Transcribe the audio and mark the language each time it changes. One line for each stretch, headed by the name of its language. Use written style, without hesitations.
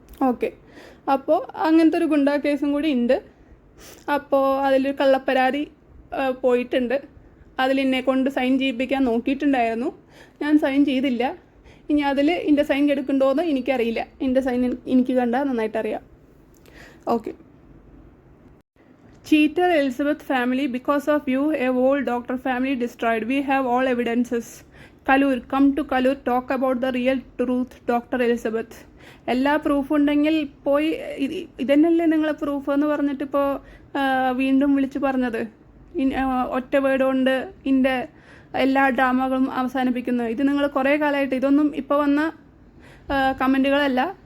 Malayalam: Okay, അപ്പോൾ അങ്ങനത്തെ ഒരു ഗുണ്ടാ കേസും കൂടി ഉണ്ട്. അപ്പോൾ അതിലൊരു കള്ളപ്പരാതി പോയിട്ടുണ്ട്. അതിലെന്നെ കൊണ്ട് സൈൻ ചെയ്യിപ്പിക്കാൻ നോക്കിയിട്ടുണ്ടായിരുന്നു. ഞാൻ സൈൻ ചെയ്തില്ല. ഇനി അതിൽ എൻ്റെ സൈൻ എടുക്കണ്ടോയെന്ന് എനിക്കറിയില്ല. എൻ്റെ സൈൻ എനിക്ക് കണ്ടാൽ നന്നായിട്ടറിയാം. Okay.
English: Cheater Elizabeth family, because of you a whole doctor family destroyed. We have all evidences. Kalur, come to Kalur, talk about the real truth, Dr. Elizabeth.
Malayalam: എല്ലാ പ്രൂഫും ഉണ്ടെങ്കിൽ പോയി, ഇതന്നെയല്ലേ നിങ്ങൾ പ്രൂഫ് എന്ന് പറഞ്ഞിട്ട് ഇപ്പോൾ വീണ്ടും വിളിച്ച് പറഞ്ഞത്? ഒറ്റ വേർഡ് കൊണ്ട് ഇതിൻ്റെ എല്ലാ ഡ്രാമകളും അവസാനിപ്പിക്കുന്നത്. ഇത് നിങ്ങൾ കുറേ കാലമായിട്ട്, ഇതൊന്നും ഇപ്പോൾ വന്ന കമൻറ്റുകളല്ല.